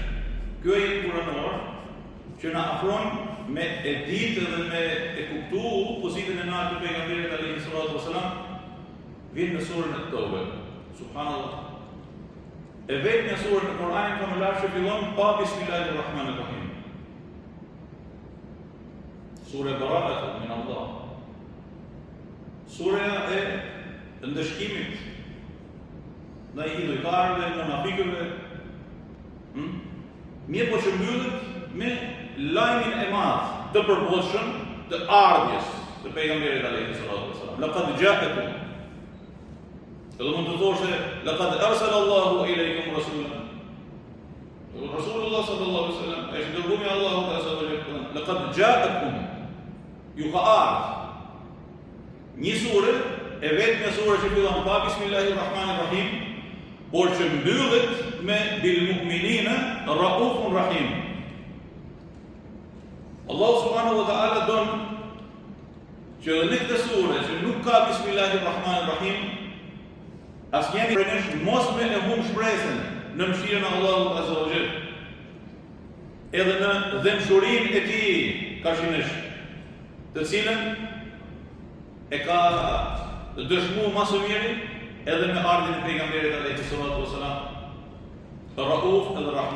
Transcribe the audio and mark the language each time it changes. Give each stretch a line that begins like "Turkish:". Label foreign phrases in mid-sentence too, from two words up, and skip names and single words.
Albanian: Ky ajet kuranor që na afron me e ditë dhe me e kuptu pozitën e lartë të pejgamberit
Arabic: عليه الصلاة والسلام,
Albanian: vjen në surën At-Tawbah. Subhanallah. E vetëm në surën e Kur'anit famullar që fillon pa Bismillahirrahmanirrahim.
Arabic: سورة براءة من الله.
Albanian: Sura e ndëshkimit ndaj idhujtarëve, munafikëve. Mirë po që mbyllet me lajmin e madh të përbotshëm të ardhjes së pejgamberit
Arabic: عليه الصلاة والسلام. لقد جاءكم.
Albanian: Edhe mund të thoshte
Arabic: لقد أرسل الله إليكم رسولا. رسول الله صلى الله عليه وسلم
Albanian: është dërguar nga Allahu
Arabic: عز وجل. لقد جاءكم.
Albanian: Ju ka ardhur një sure e vetëm një sure që fillon pa Bismillahirrahmanirrahim, por që mbyllet me
Arabic: بالمؤمنين رؤوف رحيم. الله سبحانه وتعالى
Albanian: don që në këtë sure që nuk ka Bismillahirrahmanirrahim, asnjëri prej nesh mos me e humb shpresën në mëshirën e Allahut
Arabic: عز وجل.
Albanian: Edhe në dëmshurinë e tij kashinesh, të cilën e ka dëshmuar më së miri edhe me ardhin e pejgamberit
Arabic: عليه الصلاة والسلام,
Albanian: Rauf edhe Rahim.